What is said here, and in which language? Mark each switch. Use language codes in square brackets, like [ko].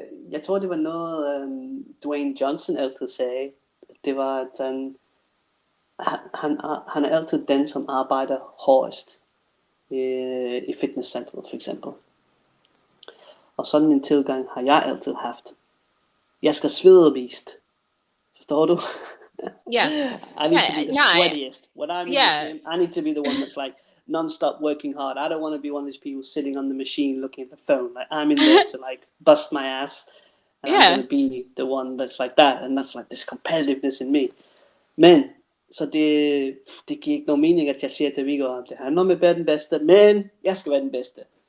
[da] Jeg tror, det var noget Dwayne Johnson altid sagde. Det var, at han er altid den, som arbejder hårdest i fitnesscenteret for eksempel. Og sådan en tilgang har jeg altid haft. Jeg skal svede mest. Forstår du? [en] Yeah. I need to be the sweatiest. When I'm in the gym, I need to be the one that's like non-stop working hard. I don't want to be one of these people sitting on the machine looking at the phone. Like I'm in there to like bust my ass. And I'm going to be the one that's like that. And that's like this competitiveness in me. [da] Men, så det giver ikke nogen mening, at jeg siger til Viggo, at det handler om at være den bedste, men jeg skal være den bedste.